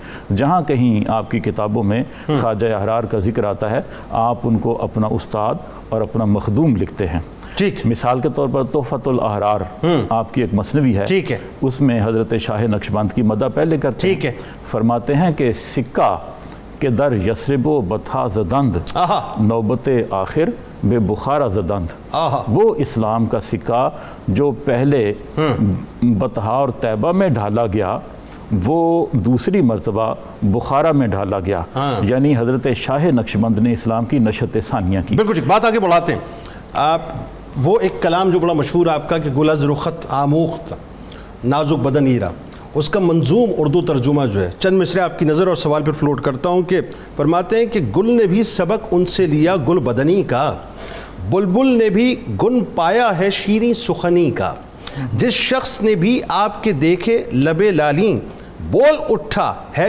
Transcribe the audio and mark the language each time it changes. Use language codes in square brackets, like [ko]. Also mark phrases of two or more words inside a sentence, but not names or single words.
[ur] جہاں کہیں آپ کی کتابوں میں خواجہ احرار کا ذکر آتا ہے، آپ ان کو اپنا استاد اور اپنا مخدوم لکھتے ہیں. مثال کے طور پر تحفۃ الاحرار آپ کی ایک مثنوی ہے، اس میں حضرت شاہ نقشبند کی مدح پہلے کرتے ہیں. فرماتے ہیں کہ [fa] سکہ کہ در یثرب و بطحا زدند، نوبت آخر بے بخارا زدند. [ur] وہ اسلام کا سکہ جو پہلے بطحا اور طیبہ میں ڈھالا گیا، وہ دوسری مرتبہ بخارا میں ڈھالا گیا. یعنی حضرت شاہ نقشبند نے اسلام کی نشت ثانیہ کی. بالکل بات آگے بڑھاتے ہیں. آپ وہ ایک کلام جو بڑا مشہور آپ کا کہ [fa] گل از رخت آموخت نازک بدن ایرا، [ur] اس کا منظوم اردو ترجمہ جو ہے، چند مصرے آپ کی نظر اور سوال پر فلوٹ کرتا ہوں کہ فرماتے ہیں کہ گل نے بھی سبق ان سے لیا گل بدنی کا، بلبل نے بھی گن پایا ہے شیریں سخنی کا، جس شخص نے بھی آپ کے دیکھے لبے لالیں بول اٹھا ہے